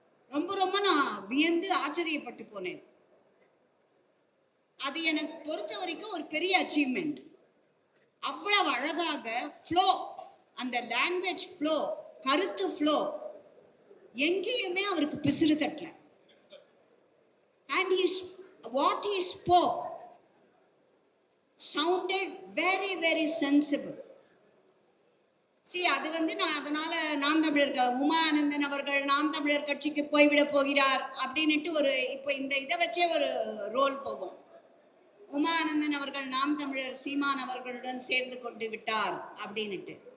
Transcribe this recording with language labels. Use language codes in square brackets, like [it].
[ta] ரொம்ப ரொம்ப நான் வியந்து ஆச்சரியப்பட்டு போனேன். அது எனக்கு பொறுத்த வரைக்கும் ஒரு பெரிய அச்சீவ்மெண்ட். அவ்வளவு அழகாக ஃப்ளோ, அந்த லாங்குவேஜ் ஃப்ளோ, கருத்து ஃப்ளோ எங்கேயுமே அவருக்கு பிசிறு தட்டல. [en] And what he spoke sounded very very sensible. [ta] அது வந்து நான் அதனால நாம் தமிழர் உமானந்தன் அவர்கள் நாம் தமிழர் கட்சிக்கு போய்விட போகிறார் அப்படின்னுட்டு ஒரு இப்போ இந்த இதை வச்சே ஒரு ரோல் போகும். உமானந்தன் அவர்கள் நாம் தமிழர் சீமான் அவர்களுடன் சேர்ந்து கொண்டு விட்டார் அப்படின்னுட்டு.